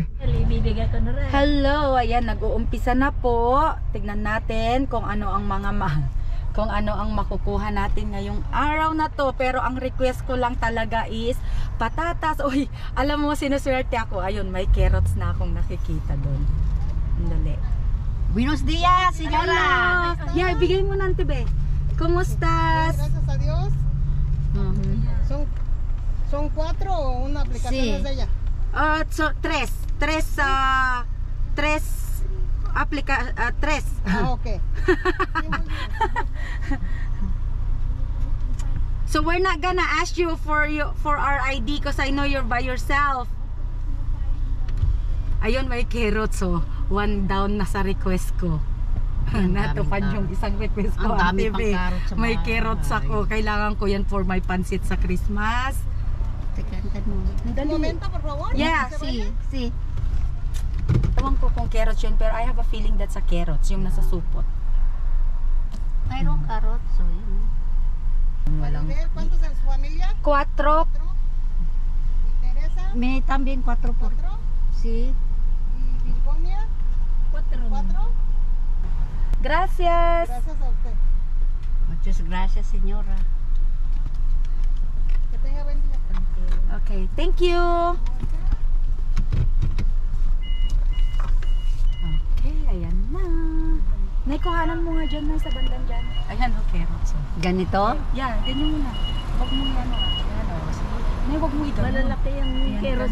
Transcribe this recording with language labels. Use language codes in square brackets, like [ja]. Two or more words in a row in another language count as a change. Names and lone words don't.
[tl] Hello, ayan, nag-uumpisa na po. Tignan natin kung ano ang kung ano ang makukuha natin ngayong araw na to. Pero ang request ko lang talaga is patatas. Uy, alam mo, sinuswerte ako. Ayun, may carrots na akong nakikita doon. Dali. [es] Buenos días, señora. [en] Yeah, [tl] bigay mo na, [es] Tibe. ¿Cómo-estás? Gracias a Dios. Son 4 o una aplicación Sí. es de ella. So, tres. Tres. [en] Okay. So we're not gonna ask you for our ID because I know you're by yourself. [tl] Ayun, may carrots, so [en] 1 down [tl] na sa request ko. Natupad yung isang request ko. Ang dami Ate pang Be. carrots sa May bahay. carrots ako. Kailangan ko yan [en] for my [tl] pansit sa Christmas. Tekan mo. Dali. [es] por favor. [en] Yeah, [es] sí. [tl] Ewan ko kung carrots yun, pero [en] I have a feeling that's a carrots, [tl] yung nasa supot. Mayroong carrots. So, yun. Walang... [es] ¿Cuántos en su familia? 4. ¿Y Teresa? May también 4 por... ¿4? Sí. ¿Y Virgonia? 4. Gracias. Gracias a usted. Muchas gracias, señora. Que tenga buen día. [en] Okay, thank you. [tl] Okay, ayan na. Naikuhanan mo nga dyan na sa bandang dyan. Ayan, carrots. Ganito? Yeah, ganyan muna. Huwag mo yan. Ayan, sige. Nay, huwag mo ito. Malalaki yung Ayan, carrots